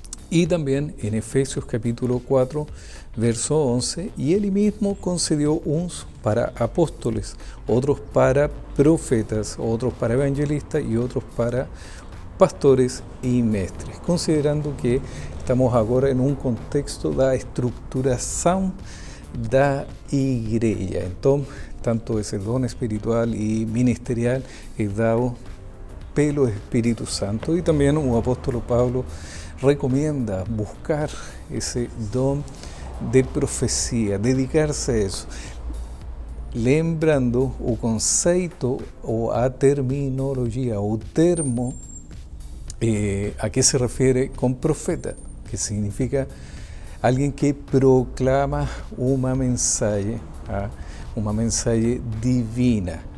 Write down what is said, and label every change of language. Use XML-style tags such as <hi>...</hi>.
<es>Y también en Efesios capítulo 4, verso 11, y él mismo concedió unos para apóstoles, otros para profetas, otros para evangelistas y otros para pastores e mestres, considerando que estamos agora em um contexto da estruturação da igreja.</es> <pt>Então, tanto esse dom espiritual e ministerial é dado pelo Espírito Santo e também o apóstolo Paulo recomenda buscar esse dom de profecia, dedicar-se a isso.</pt> <es>Lembrando o conceito ou a terminologia, o termo a qué se refiere con profeta, que significa alguien que proclama una mensaje divina.</es>